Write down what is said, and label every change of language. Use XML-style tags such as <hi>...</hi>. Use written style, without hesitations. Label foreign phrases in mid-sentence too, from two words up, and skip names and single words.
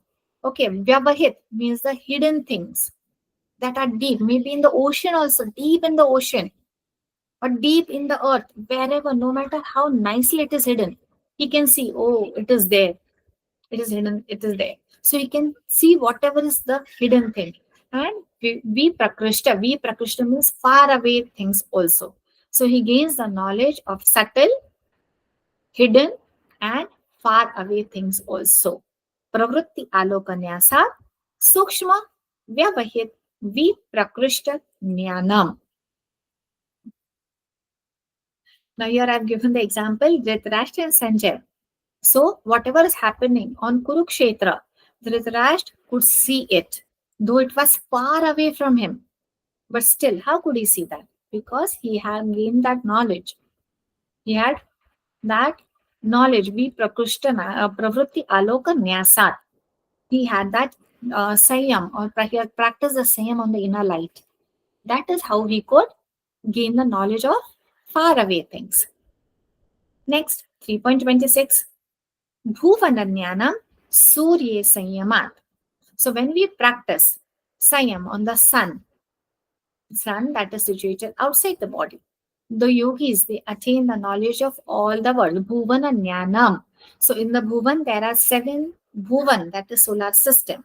<en>Okay, vyavahit means the hidden things that are deep, maybe in the ocean also, deep in the ocean or deep in the earth, wherever, no matter how nicely it is hidden, he can see, oh, it is there, it is hidden, it is there. So he can see whatever is the hidden thing. And</en> <sa>vi prakrishta</sa> <en>means far away things also. So he gains the knowledge of subtle, hidden, and far away things also.</en> <sa>Pravritti alokanyasa sukshma vyavahit vi prakrishta jnanam.</sa> <en>Now here I have given the example Dhritarashtra and Sanjay. So whatever is happening on Kurukshetra, Dhritarashtra could see it, though it was far away from him. But still, how could he see that? Because he had gained that knowledge. He had that knowledge,</en> <sa>be prakrushtana, pravritti aloka nyasat.</sa> <en>He had that sayam, or he had practiced the sayam on the inner light. That is how he could gain the knowledge of far away things. Next, 3.26.</en> <sa>Bhuvananyanam surye sanyamat.</sa> <en>So when we practice sayam on the sun that is situated outside the body, the yogis, they attain the knowledge of all the world. Bhuvananyanam. So in the Bhuvan, there are 7 Bhuvan, that is solar system.</en>